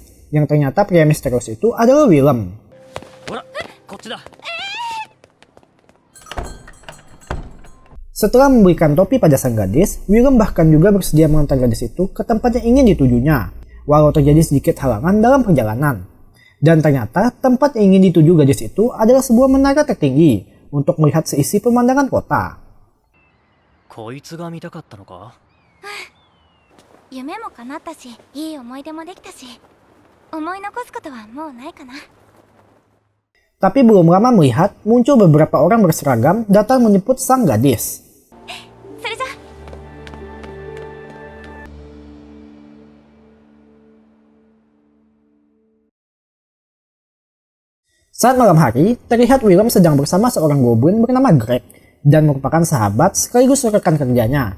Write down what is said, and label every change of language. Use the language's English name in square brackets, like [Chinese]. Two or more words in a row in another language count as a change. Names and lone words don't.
[Indonesian] Yang ternyata pria misterius itu adalah Willem. Setelah memberikan topi pada sang gadis, Willem bahkan juga bersedia mengantar gadis itu ke tempat yang ingin ditujunya, walau terjadi sedikit halangan dalam perjalanan. Dan ternyata tempat yang ingin dituju gadis itu adalah sebuah menara tertinggi untuk melihat seisi pemandangan kota. [Japanese] こいつが見たかったのか? 夢も叶ったし、いい思い出もできたし、思い残すことはもうないかな。 [Indonesian] Tapi belum lama melihat muncul beberapa orang berseragam datang menjemput sang gadis. [Japanese] それじゃ。 [Indonesian] Saat malam hari, terlihat Willem sedang bersama seorang goblin bernama Greg dan merupakan sahabat sekaligus rekan kerjanya.